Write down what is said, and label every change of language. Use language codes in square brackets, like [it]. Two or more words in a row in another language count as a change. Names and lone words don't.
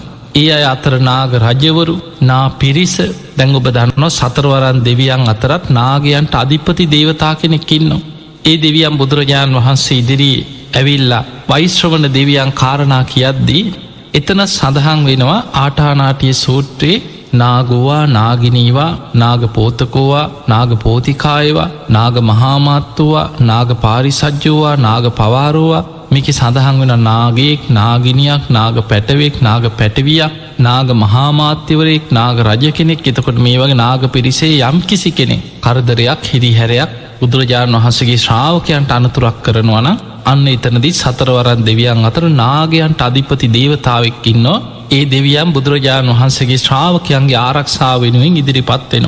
[si] ඒ අය අතර නාග රජවරු නා පිරිස දැංග ඔබ දන්නවා සතරවරන් දෙවියන් අතරත් නාගයන්ට අධිපති දේවතා කෙනෙක්කින්නවා. ඒ දෙවියන් බුදුරජාණන් වහන්සේ ඉදිරියේ ඇවිල්ලා වෛශ්‍රවණ දෙවියන් කාරණා කියද්දී එතන සඳහන් වෙනවා ආටානාටිය සූත්‍රයේ [pi] නාගෝවා නාගිනීවා නාග පෝතකෝවා නාග පෝතිකායවා නාග මහාමාත්තුවා නාග පාරිසජ්ජෝවා නාග පවාරෝවා [si] මේක සඳහන් වෙන නාගයෙක් නාගිනියක් නාග පැටවෙක් නාග පැටවියක් නාග මහාමාත්‍යවරයෙක් නාග රජ කෙනෙක්. එතකොට මේ වගේ නාග පිරිසේ යම් කිසි කෙනෙක් කරදරයක් හිරිහැරයක් බුදුරජාණන් වහන්සේගේ ශ්‍රාවකයන්ට අනතුරක් කරනවන අන්න එතනදී සතරවරන් දෙවියන් අතර නාගයන්ට අධිපති දේවතාවෙක් ඉන්නවා. ඒ දෙවියන් බුදුරජාණන් වහන්සේගේ ශ්‍රාවකයන්ගේ ආරක්ෂාව වෙනුවෙන් ඉදිරිපත් වෙනවා.